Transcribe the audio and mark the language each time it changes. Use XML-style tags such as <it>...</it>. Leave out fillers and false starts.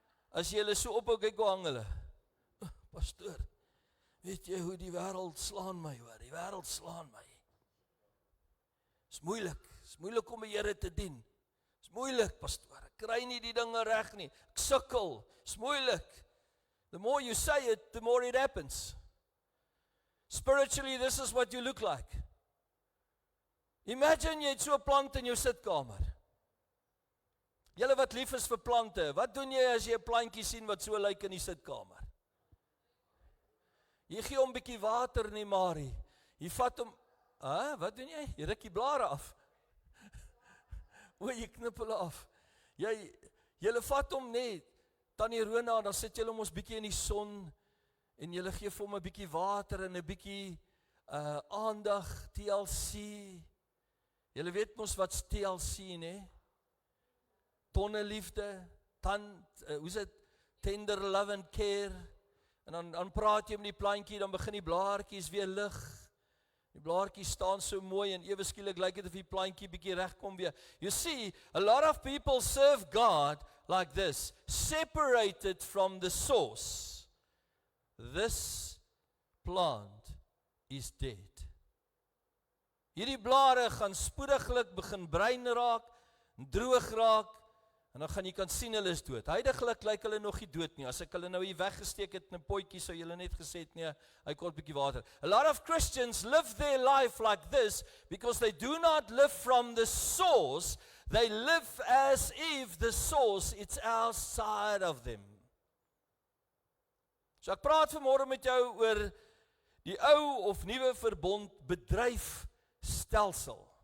<af>As jy hulle so ophou kyk, hoe hang hulle? Pastoor, weet jy hoe die wêreld slaan my hoor? Die wêreld slaan my. Is moeilik om die Here te dien. Is moeilik, pastoor. Ek kry nie die dinge reg nie. Ek sukkel. Is moeilik.</af> <en>The more you say it, the more it happens. Spiritually, this is what you look like.</en> <af>Imagine jy het so 'n plant in jou sitkamer. Julle wat lief is vir plante, wat doen jy as jy 'n plantjie sien wat so lyk in die sitkamer? Jy gee hom 'n bietjie water nie, Marie. Jy vat hom, wat doen jy? Jy ruk die blare af. O, jy knip hulle af. Julle vat hom net, Tannie Rona, dan sit julle hom ons bietjie in die son, en julle gee vir hom 'n bietjie water en 'n bietjie aandag, TLC. Julle weet mos wat's TLC, né? Tonne liefde, hoe is dit?</af> <en>Tender love and care.</en> <af>En dan praat jy met die plantjie, dan begin die blaartjies weer lig. Die blaartjies staan so mooi en ewe skielik lyk dit of die plantjie bietjie regkom weer.</af> <en>You see, a lot of people serve God like this, separated from the source. This plant is dead.</en> <af>Hierdie blare gaan spoediglik begin bruin raak, droog raak, en dan gaan jy kan sien hulle is dood. Huidiglik lyk hulle nog nie dood nie. As ek hulle nou hier weggesteek het in 'n potjie, sou julle net gesê het, nee, hy kort 'n bietjie water.</af> <en>A lot of Christians live their life like this because they do not live from the source. They live as if the source is outside of them.</en> <af>So ek praat vanmôre met jou oor die ou of nuwe verbond bedryfstelsel.</af>